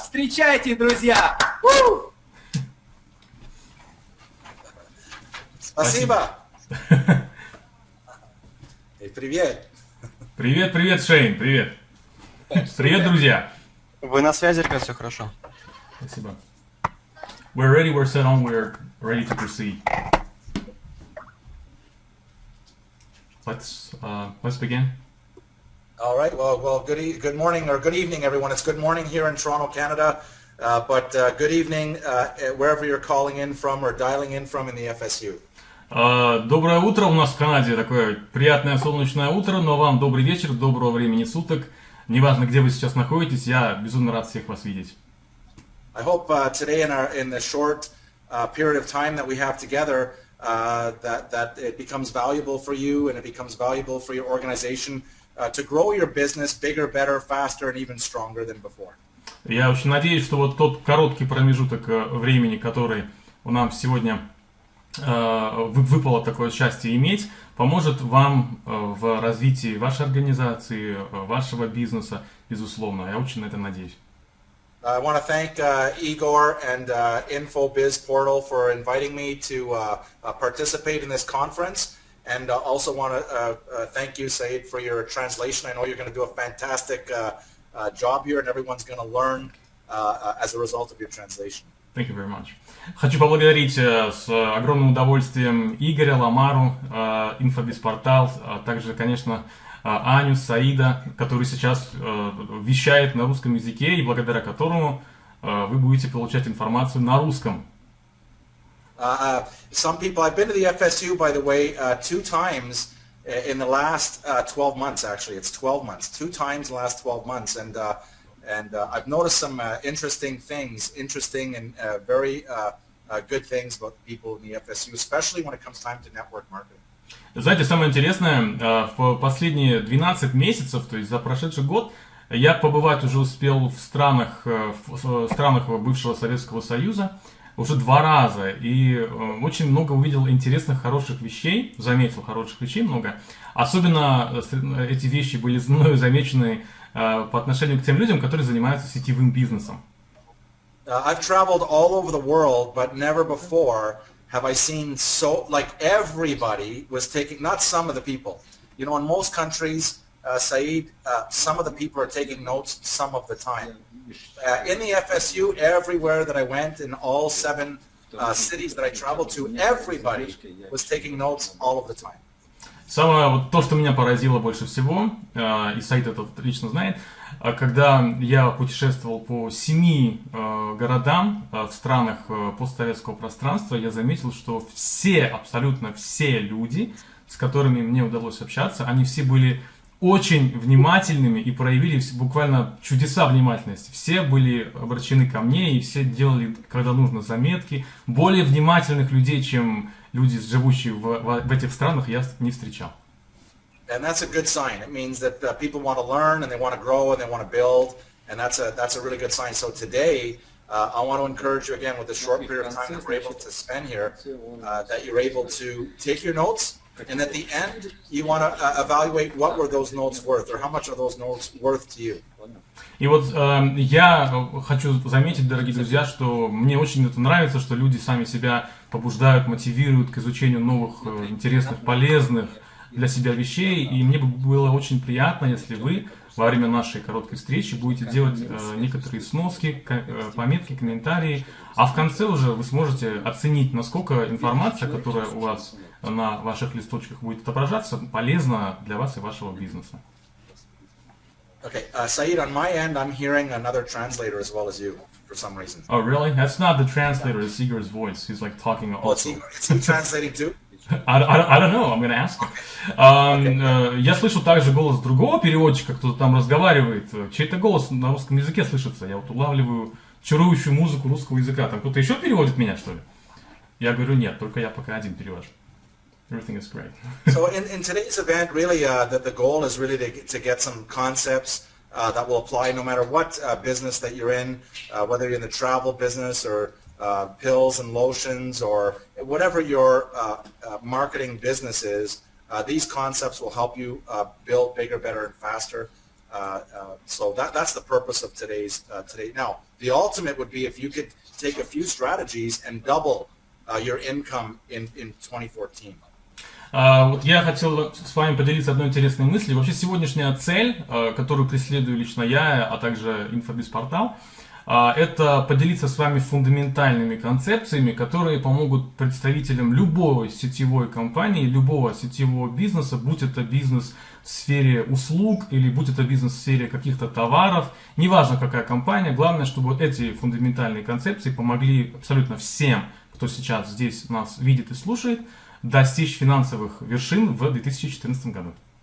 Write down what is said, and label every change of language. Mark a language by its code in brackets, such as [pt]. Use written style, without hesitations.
[ru] Встречайте, друзья! Спасибо! Привет! Привет, Шейн, привет! Привет, друзья! Вы на связи, ребят, все хорошо. Спасибо. [en] We're ready, we're set on, we're ready to proceed. Let's begin. All right. Well, good morning or good evening, everyone. It's good morning here in Toronto, Canada, but good evening wherever you're calling in from or dialing in from in the FSU. [ru] Доброе утро. У нас в Канаде такое приятное солнечное утро, но вам добрый вечер, доброго времени суток. Неважно, где вы сейчас находитесь, я безумно рад всех вас видеть. [en] I hope today in the short period of time that we have together, that it becomes valuable for you and it becomes valuable for your organization to grow your business bigger, better, faster, and even stronger than before. [ru] Я очень надеюсь, что вот тот короткий промежуток времени, который у нас сегодня выпало такое счастье иметь, поможет вам в развитии вашей организации, вашего бизнеса, безусловно. Я очень на это надеюсь. [en] I want to thank Igor and Infobizportal for inviting me to participate in this conference, and also want to thank you, Said, for your translation. I know you're going to do a fantastic job here, and everyone's going to learn as a result of your translation. Thank you very much. [ru] Хочу поблагодарить с огромным удовольствием Игоря, Ламару, Инфобизпортал, а также, конечно, Аню, Саида, который сейчас вещает на русском языке и благодаря которому вы будете получать информацию на русском. [en] Some people, I've been to the FSU, by the way, 2 times in the last 12 months, actually. It's 12 months, 2 times in the last 12 months. And I've noticed some interesting and very good things about the people in the FSU, especially when it comes time to network marketing. [ru] Знаете, самое интересное, в последние 12 месяцев, то есть за прошедший год, я побывать уже успел в странах бывшего Советского Союза уже 2 раза. И очень много увидел интересных, хороших вещей, заметил хороших вещей много. Особенно эти вещи были мною замечены по отношению к тем людям, которые занимаются сетевым бизнесом. [en] I've traveled all over the world, but never before have I seen like everybody was taking, not some of the people. You know, in most countries, Saeed, some of the people are taking notes some of the time. In the FSU, everywhere that I went, in all 7 cities that I traveled to, everybody was taking notes all of the time. [ru] Самое вот то, что меня поразило больше всего, и Саид это лично знает, когда я путешествовал по 7 городам в странах постсоветского пространства, я заметил, что абсолютно все люди, с которыми мне удалось общаться, они все были очень внимательными и проявили буквально чудеса внимательности. Все были обращены ко мне и все делали, когда нужно, заметки. Более внимательных людей, чем люди, живущие в этих странах, я не встречал. [en] And that's a good sign. It means that people want to learn and they want to grow and they want to build, and that's a really good sign. So today, I want to encourage you again with the short period of time that we're able to spend here, that you're able to take your notes, and at the end, you want to evaluate what were those notes worth, or how much are those notes worth to you. [ru] И вот я хочу заметить, дорогие друзья, что мне очень это нравится, что люди сами себя побуждают, мотивируют к изучению новых, интересных, полезных для себя вещей, и мне бы было очень приятно, если вы во время нашей короткой встречи будете делать некоторые сноски, пометки, комментарии, а в конце уже вы сможете оценить, насколько информация, которая у вас на ваших листочках будет отображаться, полезна для вас и вашего бизнеса. [en] Okay, Saeed, on my end, I'm hearing another translator as well as you, for some reason. Oh, really? That's not the translator, it's Igor's voice. He's like talking also. Is he translating too? I don't know, I'm gonna ask him. [ru] Я слышу также голос другого переводчика, кто-то там разговаривает. Чей-то голос на русском языке слышится. Я вот улавливаю чарующую музыку русского языка. Там кто-то еще переводит меня, что ли? Я говорю, нет, только я пока один перевожу. [en] Everything is great. So in today's event, really, the goal is really to get some concepts that will apply no matter what business that you're in, whether you're in the travel business or pills and lotions or whatever your marketing business is. These concepts will help you build bigger, better, and faster. So that's the purpose of today. Now, the ultimate would be if you could take a few strategies and double your income in 2014. [ru] Вот я хотел с вами поделиться одной интересной мыслью. Вообще сегодняшняя цель, которую преследую лично я, а также Инфобизпортал, это поделиться с вами фундаментальными концепциями, которые помогут представителям любой сетевой компании, любого сетевого бизнеса, будь это бизнес в сфере услуг или будь это бизнес в сфере каких-то товаров, неважно какая компания, главное, чтобы вот эти фундаментальные концепции помогли абсолютно всем, кто сейчас здесь нас видит и слушает, достичь финансовых вершин в 2014 году.